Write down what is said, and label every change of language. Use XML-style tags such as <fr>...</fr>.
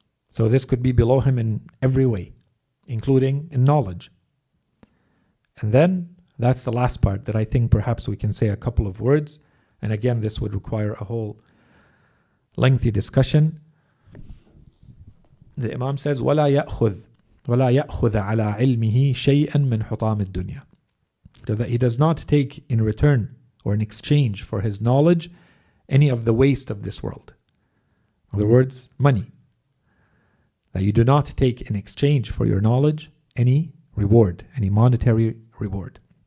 <en>So this could be below him in every way, including in knowledge. And then that's the last part that I think perhaps we can say a couple of words. And again, this would require a whole lengthy discussion. The Imam says,</en> <ar>وَلَا يَأْخُذْ عَلَى عِلْمِهِ شَيْئًا مِنْ حُطَامِ الدُّنْيَا.</ar> <en>So that he does not take in return or in exchange for his knowledge any of the waste of this world. In other words, money. That you do not take in exchange for your knowledge any reward, any monetary reward.</en>